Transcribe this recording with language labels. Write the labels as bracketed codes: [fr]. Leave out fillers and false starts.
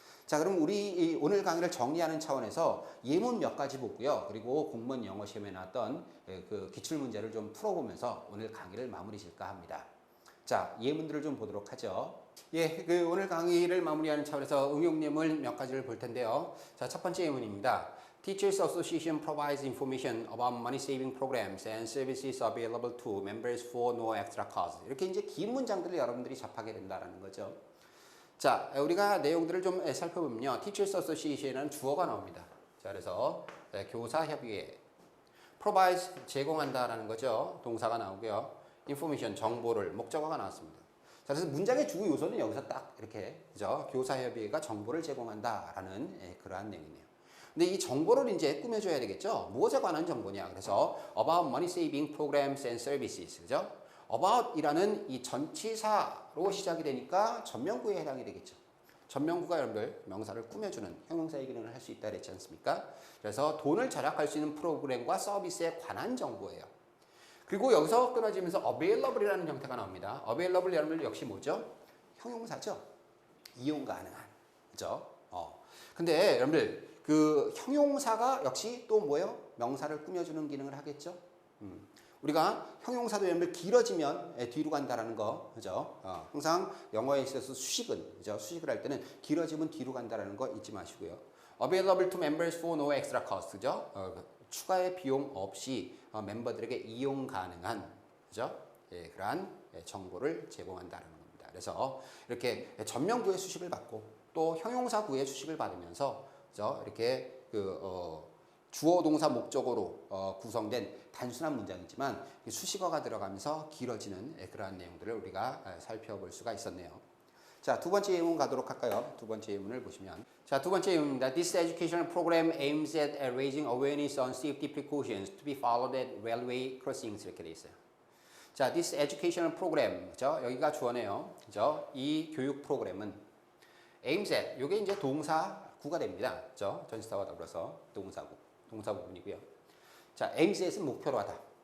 [ko] 자, 그럼 우리 오늘 강의를 정리하는 차원에서 예문 몇 가지 보고요. 그리고 공무원 영어 시험에 나왔던 그 기출 문제를 좀 풀어보면서 오늘 강의를 마무리 질까 합니다. 자, 예문들을 좀 보도록 하죠. 예, 오늘 강의를 마무리하는 차원에서 응용 예문 몇 가지를 볼 텐데요. 자, 첫 번째 예문입니다. [en] Teachers Association provides information about money saving programs and services available to members for no extra cost. [ko] 이렇게 이제 긴 문장들을 여러분들이 접하게 된다는 거죠. 자, 우리가 내용들을 좀 살펴보면요. Teachers Association은 주어가 나옵니다. 자, 그래서 교사협의회 provides 제공한다라는 거죠. 동사가 나오고요. information 정보를 목적어가 나왔습니다. 자, 그래서 문장의 주요 요소는 여기서 딱 이렇게 그죠? 교사협의회가 정보를 제공한다라는 그러한 내용이네요. 근데 이 정보를 이제 꾸며줘야 되겠죠? 무엇에 관한 정보냐? [en] 그래서 about money saving programs and services, 그죠? [ko] about이라는 이 전치사로 시작이 되니까 전명구에 해당이 되겠죠. 전명구가 여러분들 명사를 꾸며주는 형용사의 기능을 할 수 있다 그랬지 않습니까? 그래서 돈을 절약할 수 있는 프로그램과 서비스에 관한 정보예요. 그리고 여기서 끊어지면서 available이라는 형태가 나옵니다. available 여러분들 역시 뭐죠? 형용사죠. 이용 가능한. 그죠? 근데 여러분들 그 형용사가 역시 또 뭐예요? 명사를 꾸며주는 기능을 하겠죠? 우리가 형용사도 여러분들 길어지면 뒤로 간다라는 거. 그죠? 항상 영어에 있어서 수식은, 그죠? 수식을 할 때는 길어지면 뒤로 간다라는 거 잊지 마시고요. [en] available to members for no extra cost. 그죠? [ko] 추가의 비용 없이 멤버들에게 이용 가능한, 그죠? 예, 그러한 정보를 제공한다는 겁니다. 그래서 이렇게 전명구의 수식을 받고 또 형용사구의 수식을 받으면서, 그죠? 이렇게 주어 동사 목적어로 구성된 단순한 문장이지만 수식어가 들어가면서 길어지는 그러한 내용들을 우리가 살펴볼 수가 있었네요. 자, 두 번째 예문 가도록 할까요? 두 번째 예문을 보시면, 자, 두 번째 예문입니다. [en] This educational program aims at raising awareness on safety precautions to be followed at railway crossings. [ko] 이렇게 돼 있어요. [en] 자, this educational program, 그죠? [ko] 여기가 주어네요. 그죠? 이 교육 프로그램은 [en] aims at, [ko] 요게 이제 동사구가 됩니다. 그죠? 전치사와 더불어서 동사 부분이고요. 자, [en] aims at [ko] 은 목표로 하다.